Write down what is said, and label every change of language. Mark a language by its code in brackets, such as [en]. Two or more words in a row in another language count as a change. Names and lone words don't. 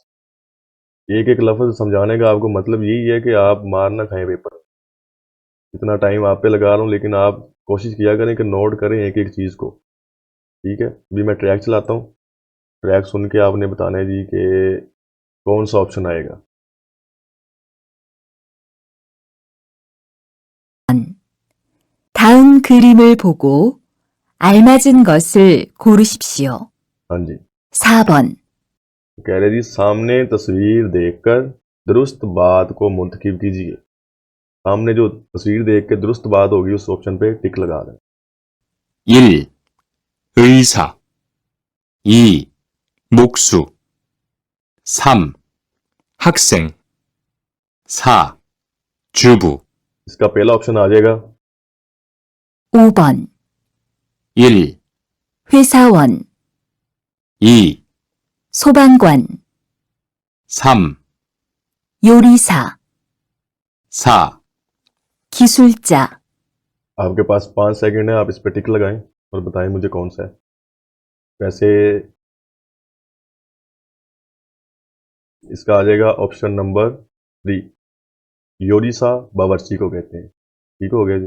[ur] ایک ایک لفظ سمجھانے کا آپ کو مطلب یہی ہے کہ آپ مار نہ کھائیں پیپر. اتنا ٹائم آپ پہ لگا رہا ہوں، لیکن آپ کوشش کیا کریں کہ نوٹ کریں ایک ایک چیز کو، ٹھیک ہے. ابھی میں ٹریک چلاتا ہوں، ٹریک سن کے آپ نے بتانا ہے جی کہ کون سا آپشن آئے گا. [ko] 다음 그림을 보고 알맞은 것을 고르십시오. [ur] ہاں جی, [ko] 4번, [ur] کہہ رہے جی سامنے تصویر دیکھ کر درست بات کو منتخب کیجیے. سامنے جو تصویر دیکھ کے درست بات ہوگی اس آپشن پہ ٹک لگا دیں. [ko] 1. 의사 2. 목수 3. 학생 4. 주부 [ur] اس کا پہلا آپشن آ جائے گا [ko] 5번, 1. 회사원, 2. 소방관, 3. 요리사, 4. 기술자, [ur] آپ کے پاس 5 سیکنڈ ہے، آپ اس پہ ٹک لگائیں اور بتائیں مجھے کون سا ہے. ویسے اس کا آ جائے گا آپشن نمبر 3، یوریسا باورچی کو کہتے ہیں، ٹھیک ہو گیا جی.